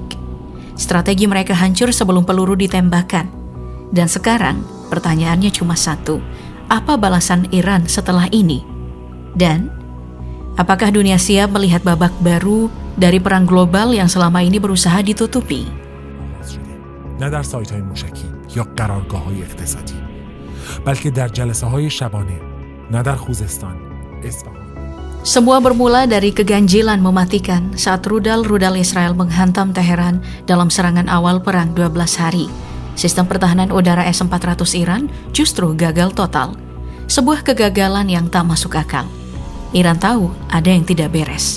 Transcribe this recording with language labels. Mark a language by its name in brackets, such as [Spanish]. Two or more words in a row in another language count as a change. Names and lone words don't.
[Indonesian] Strategi mereka hancur sebelum peluru ditembakkan. Dan sekarang, pertanyaannya cuma satu. Apa balasan Iran setelah ini? Dan apakah dunia siap melihat babak baru dari perang global yang selama ini berusaha ditutupi? [Persian] نه در سایت‌های موشکی یا قرارگاه‌های اقتصادی بلکه در جلسه‌های شبانه نه در خوزستان اصفهان. [Indonesian] Semua bermula dari keganjilan mematikan saat rudal-rudal Israel menghantam Teheran dalam serangan awal perang 12 hari. Sistem pertahanan udara S-400 Iran justru gagal total. Sebuah kegagalan yang tak masuk akal. Iran tahu ada yang tidak beres.